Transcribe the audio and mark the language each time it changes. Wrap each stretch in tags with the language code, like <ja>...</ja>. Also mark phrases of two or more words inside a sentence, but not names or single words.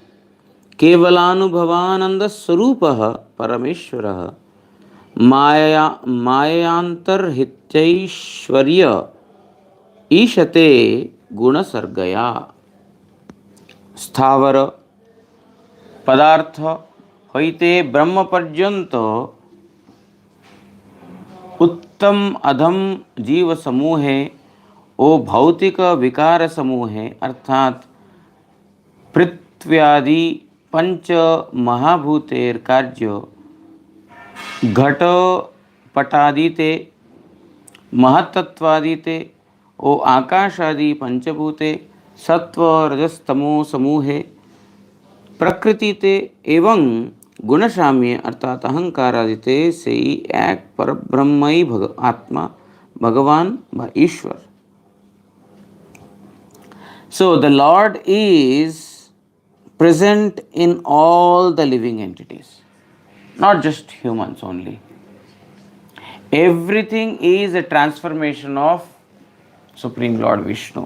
<sa>केवलानुभवानन्दस्वरूपः परमेश्वरः मायान्तर्हितैश्वर्य ईशते गुणसर्गया.</sa> <bn>স্থাবর পদার্থ হইতে ব্রহ্ম পর্যন্ত উত্তম অধম জীব সমূহে ও ভৌতিক বিকার সমূহে অর্থাৎ পৃথ্ব্যাদি পঞ্চ মহাভূতের কার্য ঘট পটাদিতে মহত্ত্বাদিতে ও আকাশাদি পঞ্চভূতে সত্ত্ব রজস্তমো সমূহে প্রকৃতিতে এবং গুণসাম্য অর্থাৎ অহংকারাদিতে সেই এক পরব্রহ্মই আত্মা ভগবান ব ঈশ্বর.</bn> <en>So the Lord is present in all the living entities, not just humans only. Everything is a transformation of Supreme Lord Vishnu.</en>